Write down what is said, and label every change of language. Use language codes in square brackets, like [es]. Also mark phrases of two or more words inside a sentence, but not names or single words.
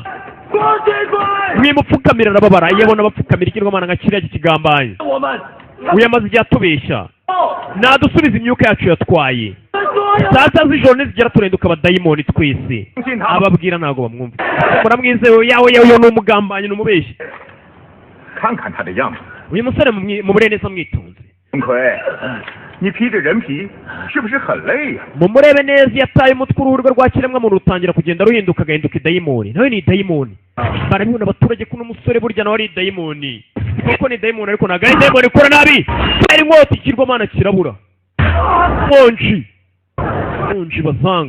[rw] Mwimupfukamira arababara yabona abapfukamira ikigirwamana nka kiriya kigambanye. Uyamaze igihe atubeshya. Nadusubiza imyuka yacu yatwaye. Sasa z'ijoro nizigera turenduka abadayimoni twese. Ababwira ntago bamwumva. Muramwizewe yawe ni umugambanyi n'umubeshyi. [zh] 看看他的样子。 [rw] Uyu musore mumure neza mwitonze. [zh] 钟馗，你披着人皮是不是很累呀？ [rw] Mumurebe neza yataye umutwe uruhu rwa kiremwa muntu rutangira kugenda ruhinduka agahinduka idayimoni. Nawe ni idayimoni. Barabibona abaturage ko n'umusore burya nawe ari idayimoni. Kuko ni idayimoni ariko ntabwo ari idayimoni ikora nabi. Kubera inkota ikirwamana kirabura. Monji bazanga.